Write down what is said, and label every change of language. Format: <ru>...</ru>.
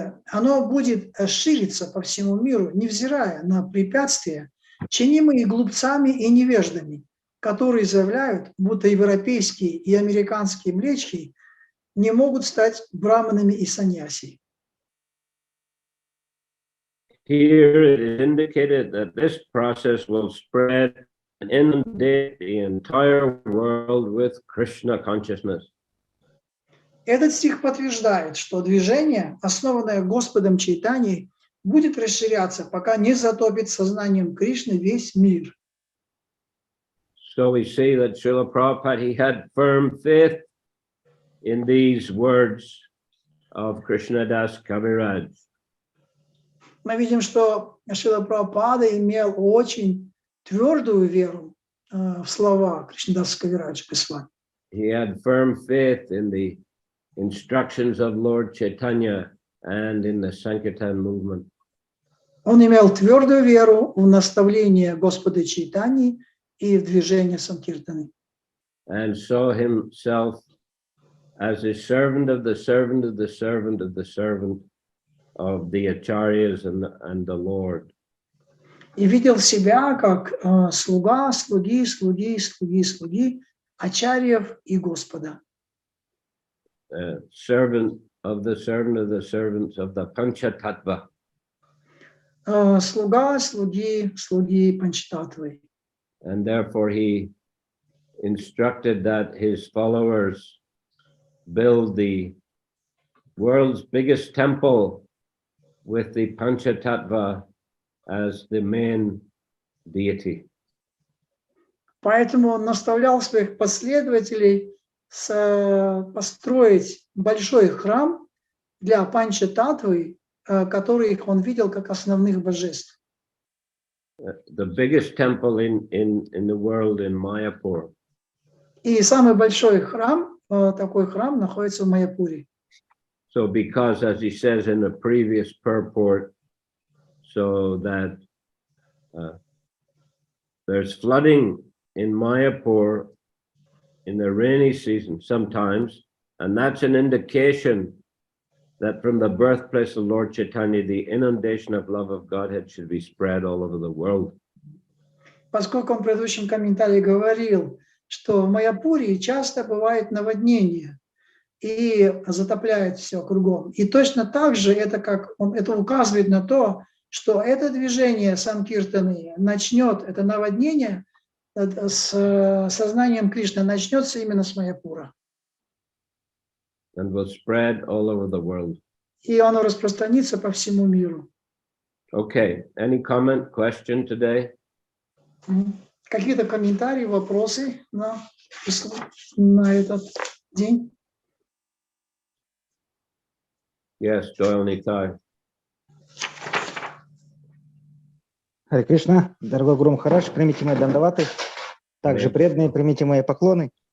<ru>Оно будет шириться по всему миру, невзирая на препятствия, чинимые глупцами и невеждами, которые заявляют, будто европейские и американские млечки не могут стать браманами и саньяси.</ru> <en>Here it is indicated that this process will spread and inundate the entire world with Krishna consciousness.</en> <ru>Этот стих подтверждает, что движение, основанное Господом Чайтаньей, будет расширяться, пока не затопит сознанием Кришны весь мир.</ru> <en>So we see that Srila Prabhupada, he had firm faith in these words of Krishnadas Kaviraj.</en> <ru>Мы видим, что Шрила Прабхупада имел очень твердую веру в слова Кришнадаса Кавираджа Госвами.</ru> <en>He had firm faith in the instructions of Lord Chaitanya and in the Sankirtan movement.</en> <ru>Он имел твердую веру в наставление Господа Чайтаньи и в движение Санкиртаны.</ru> <en>And saw himself as a servant of the servant of the servant of the servant of the acharyas and the Lord.</en> <ru>И видел себя как слуга, слуги, слуги, слуги, слуги, ачарьев и Господа.</ru> <en>Servant of the servant of the servants of the Panchatattva.</en> <ru>Слуга, слуги, слуги Панчататтвы.</ru> <en>And therefore he instructed that his followers build the world's biggest temple with the Panchatattva as the main deity.</en> <ru>Поэтому он наставлял своих последователей построить большой храм для Панчататтвы, который он видел как основных божеств.</ru> <en>The biggest temple in the world in Mayapur.</en> <ru>И самый большой храм, такой храм, находится в Майяпуре.</ru> <en>So because, as he says in the previous purport, so that there's flooding in Mayapur in the rainy season sometimes, and that's an indication that from the birthplace of Lord Chaitanya, the inundation of love of Godhead should be spread all over the world.</en> <ru>Поскольку он в предыдущем комментарии говорил, что в Майяпуре часто бывает наводнение и затопляет все кругом. И точно так же это указывает на то, что это движение Санкиртаны начнет, это наводнение с сознанием Кришны начнется именно с Майяпура.</ru> <en>And will spread all over the world.</en> <ru>И оно распространится по всему миру.</ru> <en>Okay, any comment, question today?</en> <ru>Какие-то комментарии, вопросы на этот день?</ru> <en>Yes, Doyle Nitai.</en> <ru>Харе Кришна, дорогой Гуру Махарадж, примите мои дандаваты, также преданные, примите мои поклоны.</ru>